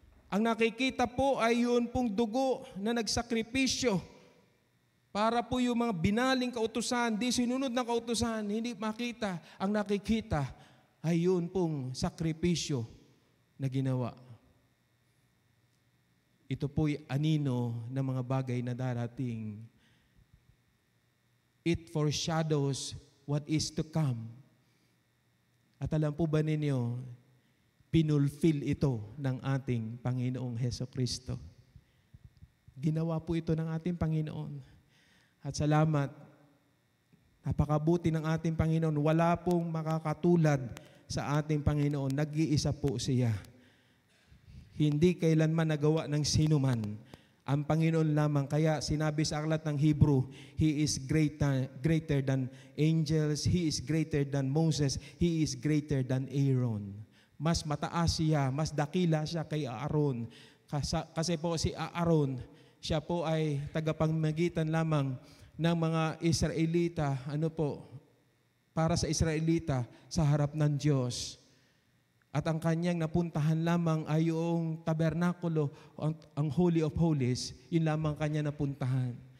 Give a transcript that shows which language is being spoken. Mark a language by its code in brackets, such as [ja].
[tl] Ang nakikita po ay yun pong dugo na nagsakripisyo para po yung mga binaling kautusan, di sinunod na kautusan, hindi makita. Ang nakikita ay yun pong sakripisyo na ginawa. Ito po'y anino ng mga bagay na darating. [en] It foreshadows what is to come. [tl] At alam po ba ninyo, pinulfill ito ng ating Panginoong Hesukristo. Ginawa po ito ng ating Panginoon. At salamat, napakabuti ng ating Panginoon. Wala pong makakatulad sa ating Panginoon. Nag-iisa po siya. Hindi kailanman nagawa ng sinuman. Ang Panginoon lamang. Kaya sinabi sa aklat ng Hebrew, [en] He is greater than angels, He is greater than Moses, He is greater than Aaron. [tl] Mas mataas siya, mas dakila siya kay Aaron. Kasi po si Aaron, siya po ay tagapamagitan lamang ng mga Israelita, para sa Israelita sa harap ng Diyos. At ang kanyang napuntahan lamang ay yung tabernakulo, ang Holy of Holies, yun lamang kanya napuntahan.